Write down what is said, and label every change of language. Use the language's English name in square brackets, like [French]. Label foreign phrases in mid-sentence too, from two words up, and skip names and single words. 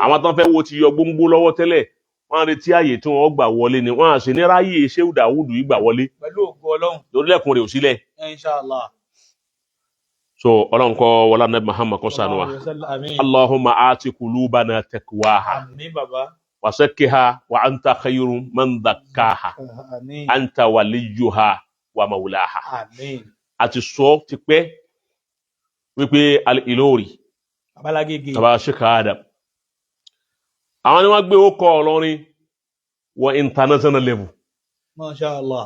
[Yoruba] àwọn tó ń fẹ́ wo ti yọ gbóngbó lọ́wọ́ tẹ́lẹ̀ wọ́n á retí àyè tí wọ́n gbà wọlé ni wọ́n á sì ní ráyè Shehu Dawudu yìí gbà wọlé Pẹ̀lú ògo Ọlọ́run. lórílẹ̀kùn rẹ̀ ò sílẹ̀ [Arabic] إن شاء الله. [Yoruba] so Ọlọ́run kọ́ wọlá Nabi Muhammad kó ṣàánú wa Àmín. [Arabic] اللهم آت قلوبنا تقواها [Yoruba] Àmín bàbá. [Arabic] وزكها وأنت خير من زكاها [Yoruba] Àmín. [Arabic] أنت وليها ومولاها [Yoruba] Àmín. àti sọ ti pẹ́ wípé al-Ilori Babalagége. baba Sheikh Adam àwọn ni wọ́n gbé ó kọ Ìlọrin wọ [English] international level [Arabic] ما شاء الله.